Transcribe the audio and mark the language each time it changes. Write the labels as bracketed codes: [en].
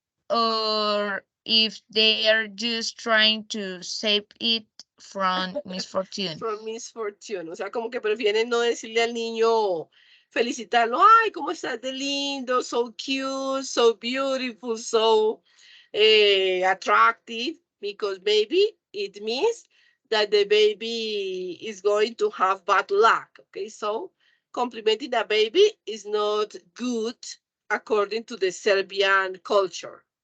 [en] or if they are just trying to save it from misfortune. From misfortune. [es] O sea, como que prefieren no decirle al niño, felicitarlo. Ay, ¿cómo estás de lindo? [en] So cute, so beautiful, so attractive. Because maybe it means that the baby is going to have bad luck. Okay, so complimenting a baby is not good according to the Serbian culture.